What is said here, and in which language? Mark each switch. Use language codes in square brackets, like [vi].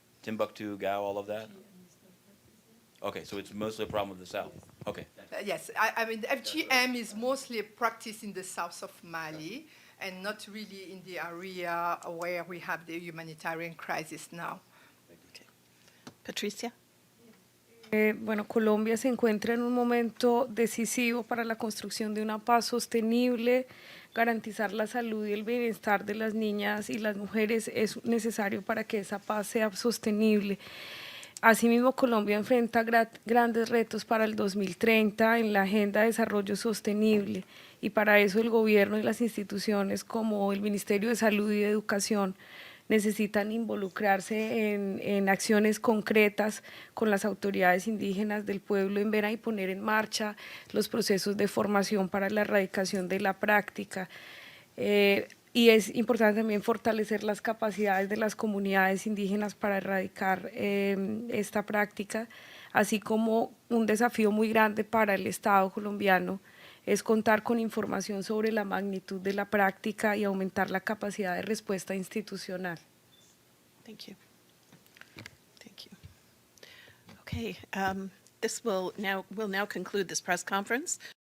[en] Timbuktu, Gao, all of that? Okay, so it's mostly a problem with the south. Okay. Yes, I mean, FGM is mostly a practice in the south of Mali and not really in the area where we have the humanitarian crisis now. Okay. Patricia? [es] Bueno, Colombia se encuentra en un momento decisivo para la construcción de una paz sostenible. Garantizar la salud y el bienestar de las niñas y las mujeres es necesario para que esa paz sea sostenible. Asimismo, Colombia enfrenta grandes retos para el 2030 en la Agenda de Desarrollo Sostenible, y para eso el gobierno y las instituciones como el Ministerio de Salud y de Educación necesitan involucrarse en acciones concretas con las autoridades indígenas del pueblo Embera y poner en marcha los procesos de formación para la erradicación de la práctica. Y es importante también fortalecer las capacidades de las comunidades indígenas para erradicar esta práctica, así como un desafío muy grande para el Estado colombiano es contar con información sobre la magnitud de la práctica y aumentar la capacidad de respuesta institucional. [en] Thank you. Thank you. Okay, we'll now conclude this press conference.